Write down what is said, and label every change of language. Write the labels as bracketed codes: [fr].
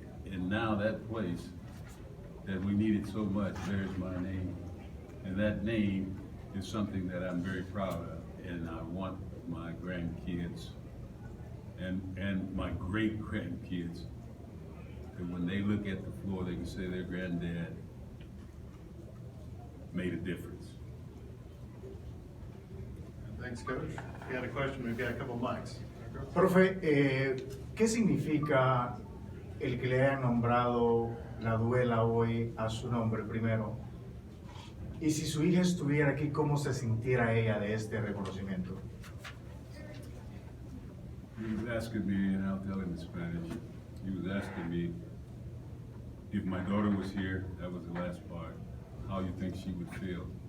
[en] And now that place that we needed so much bears my name, and that name is something that I'm very proud of, and I want my grandkids and my great grandkids that when they look at the floor, they can say their granddad made a difference. Thanks, Coach. If you had a question, we've got a couple mics. [es] Profe, ¿qué significa el que le haya nombrado la duela hoy a su nombre primero? Y si su hija estuviera aquí, ¿cómo se sintiera ella de este reconocimiento? [en] He was asking me, and I'll tell him in Spanish, he was asking me if my daughter was here, that was the last part, how you think she would feel.